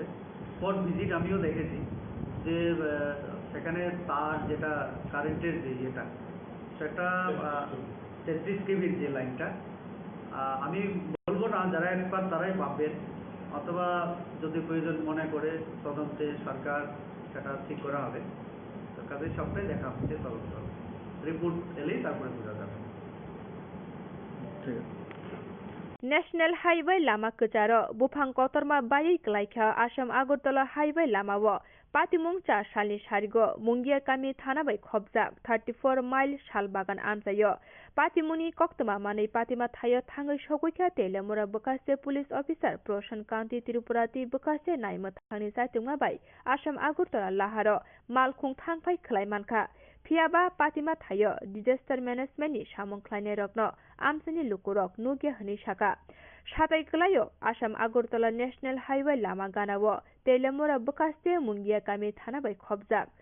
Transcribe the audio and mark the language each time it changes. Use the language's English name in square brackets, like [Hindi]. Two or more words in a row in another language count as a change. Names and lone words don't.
[English] spot visit [Bangla] আমিও দেখেছি যে সেখানে তার যেটা কারেন্টের যে ইয়েটা, সেটা 33 কেভির যে লাইনটা, আমি বলবো না, যারা এক্সপার্ট তারাই ভাববেন, অথবা যদি প্রয়োজন মনে করে তদন্তে সরকার সেটা ঠিক করা হবে। তো কাজে সবটাই দেখা হচ্ছে, তদন্ত রিপোর্ট এলেই তারপরে বোঝা যাবে। ঠিক আছে। [English] national highway [Kok Borok] लामा कचार बुफां कतरमा बायै क्लाइखा आसाम आगरतला हाइवे लामाव पातिमुंचा सालनि सारिगो मुंगिया कामी थाना बै खबजा 34 माइल सालबागान आमजायो पातिमुनि कक्तमा मानै पातिमा थायो थाङै सगैखा तेलेमुरा बकासे [English] police officer [Kok Borok] प्रशान कान्ति त्रिपुराति बकासे नायमो थांनि जायतुंमा बै आसाम आगरतला लाहार मालखुं थांफाय खलायमानखा फियाबा पातिमा थायो [English] disaster managementni [Kok Borok] सामुंख्लायनाय रग्न आमसानि लुकुरक नुगे हनि साका साताय कलायो आसाम आगरतला [English] national highway [Kok Borok] लामा गानाव तेलेमुरा बकासे मुंगिया कामी थाना बै खबजाक